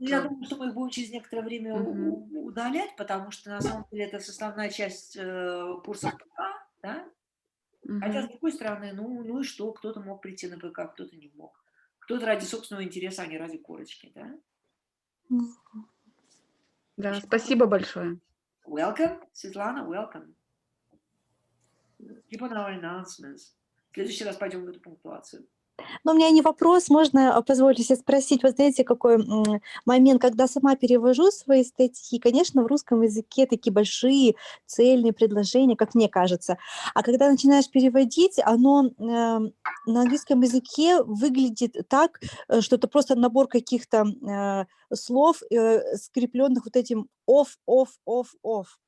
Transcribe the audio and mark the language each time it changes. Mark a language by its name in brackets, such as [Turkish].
[Russian] Я думаю, что мы их будем через некоторое время удалять, потому что на самом деле это составная часть курсов ПК, да? Хотя, с другой стороны, ну и что? Кто-то мог прийти на ПК, кто-то не мог. Кто-то ради собственного интереса, а не ради корочки, да? Да, спасибо большое. [English] Welcome, Светлана, welcome. Keep on our announcements. [Russian] В следующий раз пойдем в эту пунктуацию. Но у меня не вопрос, можно позволить себе спросить, вот знаете, какой момент, когда сама перевожу свои статьи, конечно, в русском языке такие большие цельные предложения, как мне кажется, а когда начинаешь переводить, оно на английском языке выглядит так, что это просто набор каких-то слов, скрепленных вот этим off.